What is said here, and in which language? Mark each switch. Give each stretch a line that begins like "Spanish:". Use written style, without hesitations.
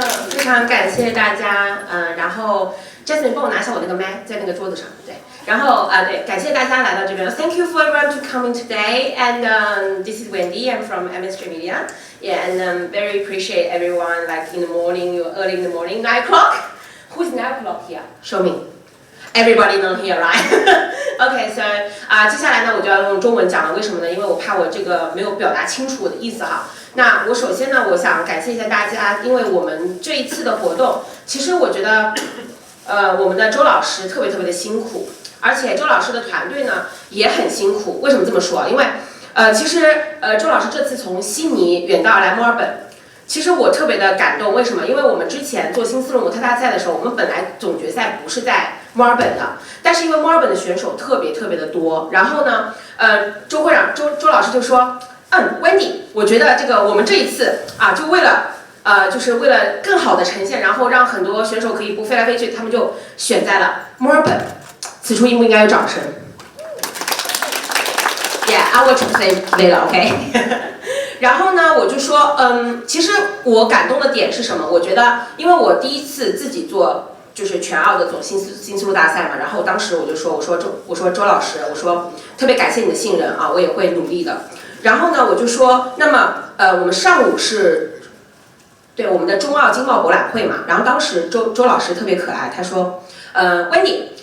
Chinese: 非常感谢大家，然后 Jasmine 帮我拿下我那个麦，在那个桌子上，对。然后对，感谢大家来到这边。
English: Thank you for everyone to coming today. And this is Wendy. I'm from MSG Media. Yeah, and very appreciate everyone like in the morning, early in the morning, 9 o'clock. Who's 9 o'clock here? Show me. Everybody know here, right? Okay, so
Chinese: 接下来呢，我就要用中文讲了。为什么呢？因为我怕我这个没有表达清楚我的意思哈。那我首先呢，我想感谢一下大家，因为我们这一次的活动，其实我觉得，我们的周老师特别的辛苦。而且周老师的团队呢也很辛苦，为什么这么说？因为，其实周老师这次从悉尼远道而来墨尔本，其实我特别的感动。为什么？因为我们之前做新丝绒模特大赛的时候，我们本来总决赛不是在墨尔本的，但是因为墨尔本的选手特别的多，然后呢，周会长周老师就说，Wendy， 我觉得这个我们这一次啊，就为了更好的呈现，然后让很多选手可以不飞来飞去，他们就选在了墨尔本。此处应不应该有掌声 ？
English: Yeah, I will translate later, OK 。
Chinese: 然后呢，我就说，其实我感动的点是什么？我觉得，因为我第一次自己做就是全澳的总新丝路大赛嘛，然后当时我就说，我说周老师，我说特别感谢你的信任啊，我也会努力的。然后呢，我就说，那么我们上午是对我们的中澳经贸博览会嘛，然后当时周老师特别可爱，他说，Wendy。